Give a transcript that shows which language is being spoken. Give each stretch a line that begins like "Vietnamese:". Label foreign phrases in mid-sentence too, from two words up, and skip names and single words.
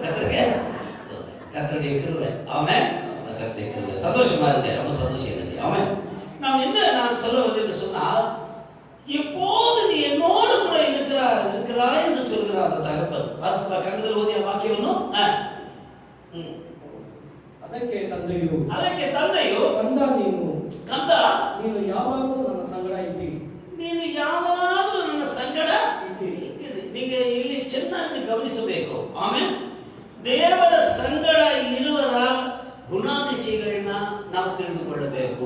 Tamil: கர்த்தருடைய கிருபை. ஆமென். கர்த்தருடைய கிருபை. சந்தோஷமா இருக்கு, ரொம்ப சந்தோஷம் இருக்கு. ஆமென். நான் சொல்ல வந்து சொன்னால், எப்போது நீ என்னோடு கூட இருக்கிறாய் என்று சொல்கிறார் அந்த தகப்பன். வாசிப்பா, கண்ணுதல் ஓதிய வாக்கியம் ஒன்றும்.
Kannada: ಅದಕ್ಕೆ ತಂದೆಯು ಕಂದ ನೀನು ಯಾವಾಗಲೂ ನನ್ನ ಸಂಗಡ ಇದ್ದಿ. நீங்க ಇಲ್ಲಿ ಚೆನ್ನಾಗಿ ಗಮನಿಸಬೇಕು. ಆಮೇಲೆ ದೇವರ ಸಂಗಡ ಇರುವರ ಗುಣಾತಿಶಯಗಳನ್ನ ನಾವು ತಿಳಿದುಕೊಳ್ಳಬೇಕು.